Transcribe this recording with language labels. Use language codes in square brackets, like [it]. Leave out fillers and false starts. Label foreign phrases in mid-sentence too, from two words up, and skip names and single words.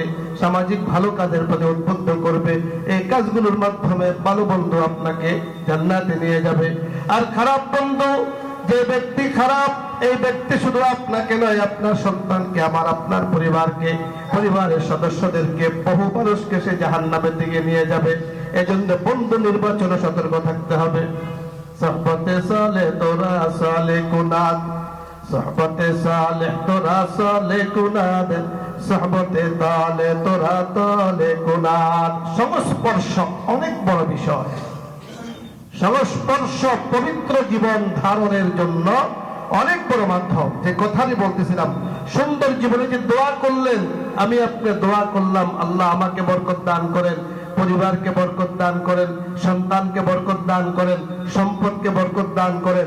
[bn] সামাজিক ভালো কাজের প্রতি উদ্বুদ্ধ করবে। এই কাজগুলোর মাধ্যমে ভালো বন্ধু আপনাকে জান্নাতে নিয়ে যাবে। আর খারাপ বন্ধু, যে ব্যক্তি খারাপ, এই ব্যক্তি শুধু আপনাকে নয়, আপনার সন্তানকে, আপনার পরিবারকে, পরিবারের সদস্যদেরকে, বহু মানুষকে সে জাহান্নামের দিকে নিয়ে যাবে। এজন্য বন্ধু নির্বাচনে সতর্ক থাকতে হবে। [fa] صحبت صالح تورا صالح کناد صحبت صالح تورا صالح کناد صحبت طالح تورا طالح کناد। [bn] সংস্পর্শ অনেক বড় বিষয়। সংস্পর্শ পবিত্র জীবন ধারণের জন্য অনেক বড় মাধ্যম। যে কথাটি বলতেছিলাম, সুন্দর জীবনে যে দোয়া করলেন, আমি আপনি দোয়া করলাম আল্লাহ আমাকে বরকত দান করেন, পরিবারকে বরকত দান করেন, সন্তানকে বরকত দান করেন, সম্পদকে বরকত দান করেন।